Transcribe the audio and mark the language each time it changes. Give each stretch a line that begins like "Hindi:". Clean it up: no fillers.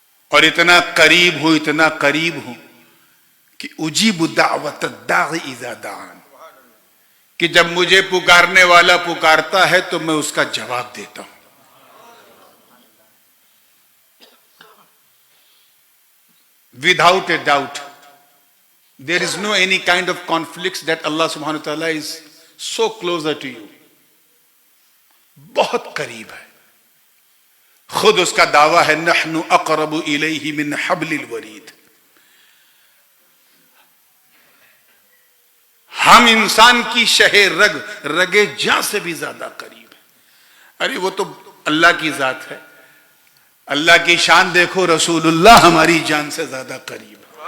Hindi: और इतना करीब हूं, इतना करीब हूं कि
Arabic: उजीबु दावत दाई इज़ा दान,
Hindi: कि जब मुझे पुकारने वाला पुकारता है तो मैं उसका जवाब देता हूं।
English: Without a doubt, there is no any kind of conflicts that Allah subhanahu wa ta'ala is so closer to you.
Hindi: बहुत करीब है। खुद उसका दावा है,
Arabic: नहनु अक़रबु इलैहि मिन हब्लिल वरीद।
Hindi: हम इंसान की शहे रग, रगे जां से भी ज्यादा करीब है। अरे वो तो अल्लाह की जात है, अल्लाह की शान देखो, रसूलुल्लाह हमारी जान से ज्यादा करीब है।